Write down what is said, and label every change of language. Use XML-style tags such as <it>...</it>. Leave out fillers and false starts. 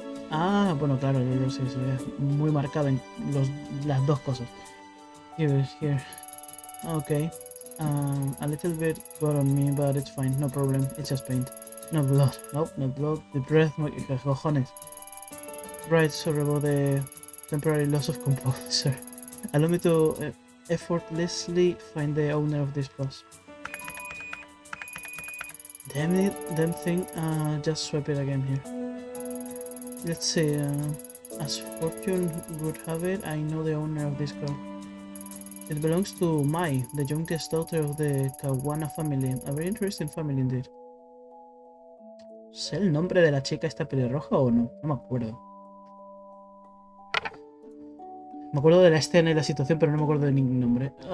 <es>Ah, bueno, claro, yo sí, se ve muy marcado en las dos cosas.</es> <en>Here. Okay. A little bit got on me, but it's fine. No problem. It's just paint. No blood. Nope, no blood. The breath,</en> <es>cojones.</es> <en>Right, sorry about the temporary loss of composure. Allow me to effortlessly find the owner of this bus. Damn it, damn thing. Just swap it again here. Let's see. As fortune would have it, I know the owner of this car. It belongs to Mai, the youngest daughter of the Kawana family. A very interesting family indeed.</en> <es>¿Sé el nombre de la chica esta pelirroja o no? No me acuerdo. Me acuerdo de la escena y la situación, pero no me acuerdo de ningún nombre.</es>